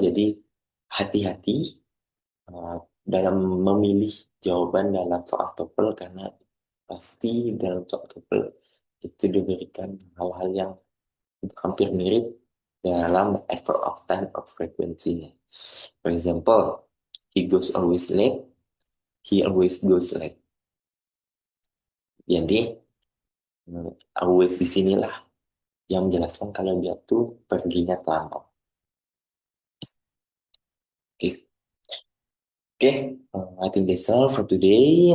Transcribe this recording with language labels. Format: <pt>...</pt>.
<id>Jadi, hati-hati dalam memilih jawaban dalam soal TOEFL karena pasti dalam soal TOEFL itu diberikan hal-hal yang hampir mirip dalam</id> <en>adverb of time or frequency-</en> <id>nya.</id> <en>For example, he goes always late, he always goes late.</en> <id>Jadi, always di sinilah yang menjelaskan kalau dia tuh perginya terlambat.</id> <en>Oke, oke, I think that's all for today.</en>